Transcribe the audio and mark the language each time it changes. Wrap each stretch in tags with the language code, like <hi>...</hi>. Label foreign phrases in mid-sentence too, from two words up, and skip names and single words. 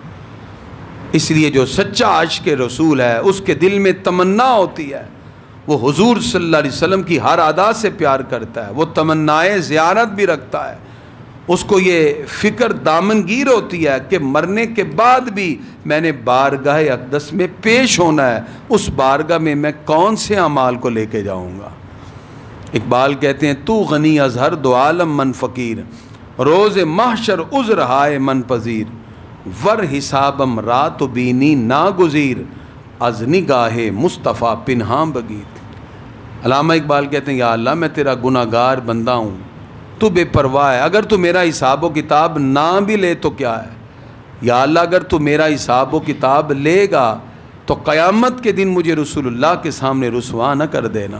<ur>اس لیے جو سچا عاشق رسول ہے اس کے دل میں تمنا ہوتی ہے، وہ حضور صلی اللہ علیہ وسلم کی ہر ادا سے پیار کرتا ہے، وہ تمنائے زیارت بھی رکھتا ہے، اس کو یہ فکر دامنگیر ہوتی ہے کہ مرنے کے بعد بھی میں نے بارگاہ اقدس میں پیش ہونا ہے، اس بارگاہ میں میں کون سے اعمال کو لے کے جاؤں گا۔ اقبال کہتے ہیں</ur> <fa>تو غنی از ہر دو عالم من فقیر، روز محشر عذر ہائے من پذیر، ور حسابم رات بینی ناگزیر، از نگاہ مصطفیٰ پنہاں بگیر۔</fa> <ur>علامہ اقبال کہتے ہیں یا اللہ میں تیرا گناہ گار بندہ ہوں، تو بے پرواہ ہے، اگر تو میرا حساب و کتاب نہ بھی لے تو کیا ہے، یا اللہ اگر تو میرا حساب و کتاب لے گا تو قیامت کے دن مجھے رسول اللہ کے سامنے رسوا نہ کر دینا۔</ur>